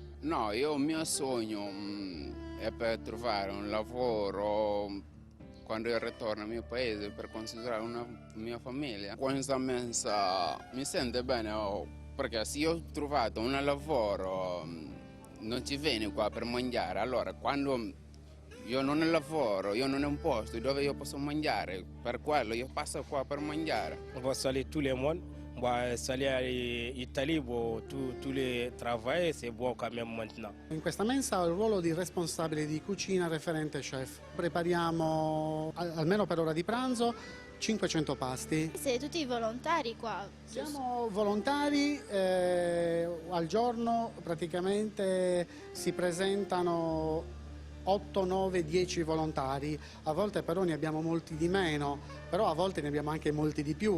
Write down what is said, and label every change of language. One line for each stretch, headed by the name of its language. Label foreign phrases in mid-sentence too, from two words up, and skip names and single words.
Italian: No, il mio sogno è per trovare un lavoro quando io ritorno al mio paese per considerare una mia famiglia. Questa mensa mi sente bene perché se io ho trovato un lavoro non ci vieni qua per mangiare, allora quando io non ho lavoro, io non ho un posto dove io posso mangiare, per quello io passo qua per mangiare.
French: On va saluer tous les monde. Saluer l'Italie, tous les travail, c'est bon quand même maintenant.
Italian: In questa mensa ho il ruolo di responsabile di cucina referente chef. Prepariamo almeno per ora di pranzo 500 pasti. Siete tutti volontari qua? Siamo volontari, al giorno praticamente si presentano 8, 9, 10 volontari, a volte però ne abbiamo molti di meno, però a volte ne abbiamo anche molti di più.